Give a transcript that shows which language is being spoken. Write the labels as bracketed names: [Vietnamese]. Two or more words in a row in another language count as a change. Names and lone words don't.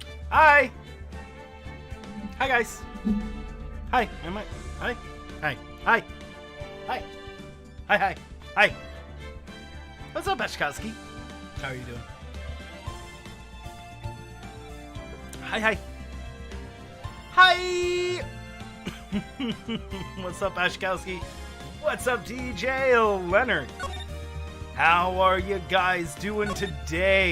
[English] Hi! Hi, guys. Hi. Am I? Hi. Hi. Hi. Hi. Hi. Hi. Hi. What's up, Ashkowski? How are you doing? Hi. Hi. Hi! What's up, Ashkowski? What's up, DJ Leonard? How are you guys doing today?